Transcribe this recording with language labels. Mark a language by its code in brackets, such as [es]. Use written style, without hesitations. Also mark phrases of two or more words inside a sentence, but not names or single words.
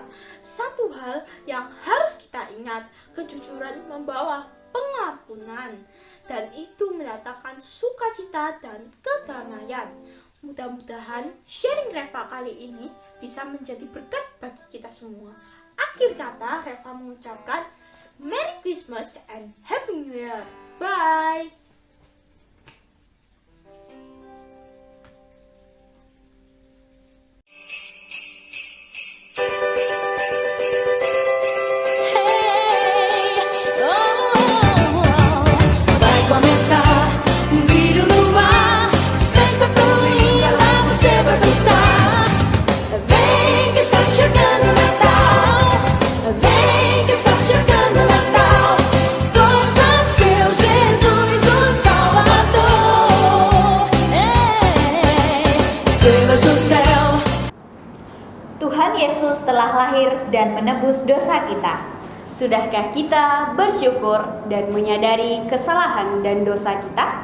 [id] Satu hal yang harus kita ingat, kejujuran membawa pengampunan, dan itu mendatangkan sukacita dan kedamaian. Mudah-mudahan sharing Reva kali ini bisa menjadi berkat bagi kita semua. Akhir kata, Reva mengucapkan [en] Merry Christmas and Happy New Year. [id] Bye! [pt] Vai começar um brilho no ar, festa tão linda, você vai gostar. Vem que está chegando o Natal, vem que está chegando o Natal. Pois nasceu Jesus, o Salvador. Estrelas do céu. [id] Tuhan Yesus telah lahir dan menebus dosa kita. Sudahkah kita bersyukur dan menyadari kesalahan dan dosa kita?